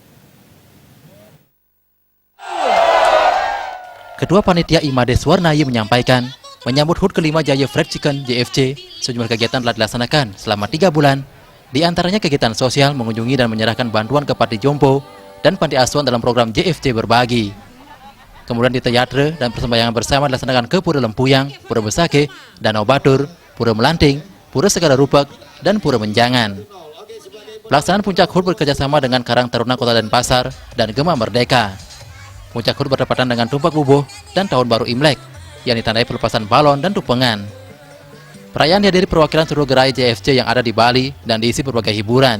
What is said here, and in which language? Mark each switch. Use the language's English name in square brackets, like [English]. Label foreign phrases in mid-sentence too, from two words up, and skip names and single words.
[Indonesian] Ketua Panitia Imade Swarnayi menyampaikan, menyambut HUT kelima Jaya Fried Chicken JFC, sejumlah kegiatan telah dilaksanakan selama 3 bulan. Di antaranya kegiatan sosial mengunjungi dan menyerahkan bantuan ke Panti Jompo dan Panti Asuhan dalam program JFC Berbagi. Kemudian di teatre dan persembayangan bersama dilaksanakan ke Pura Lempuyang, Pura Besake, Danau Batur, Pura Melanting, Pura Segara Rupak, dan Pura Menjangan. Pelaksanaan Puncak HUT bekerjasama dengan Karang Taruna Kota Denpasar dan Gema Merdeka. Puncak HUT bertepatan dengan Tumpak Bubuh dan Tahun Baru Imlek, yang ditandai pelepasan balon dan tumpengan. Perayaan dihadiri perwakilan seluruh gerai JFC yang ada di Bali dan diisi berbagai hiburan.